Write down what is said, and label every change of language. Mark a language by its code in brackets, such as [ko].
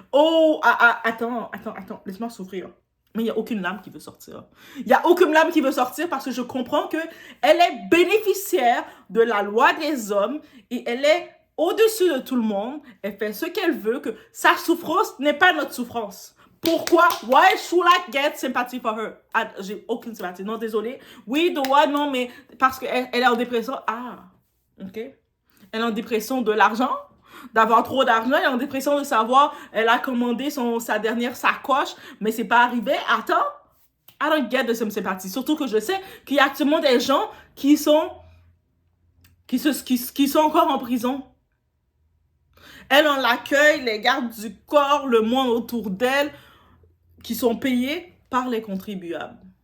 [fr] Oh, attends, laisse-moi souffrir. Mais il n'y a aucune lame qui veut sortir. Il n'y a aucune lame qui veut sortir parce que je comprends qu'elle est bénéficiaire de la loi des hommes et elle est au-dessus de tout le monde. Elle fait ce qu'elle veut, que sa souffrance n'est pas notre souffrance. Pourquoi? [en] Why should I get sympathy for her? [fr] J'ai aucune sympathie. Non, désolé. Oui, de what? Non, mais parce qu'elle est en dépression. Ah, ok. Elle est en dépression de l'argent, d'avoir trop d'argent. Elle est en dépression de savoir, elle a commandé sa dernière sacoche, mais c'est pas arrivé. Attends, [en] I don't get [fr] de sympathie. Surtout que je sais qu'il y a actuellement des gens qui sont encore en prison. Elle en l'accueil, les gardes du corps, le monde autour d'elle, qui sont payés par les contribuables.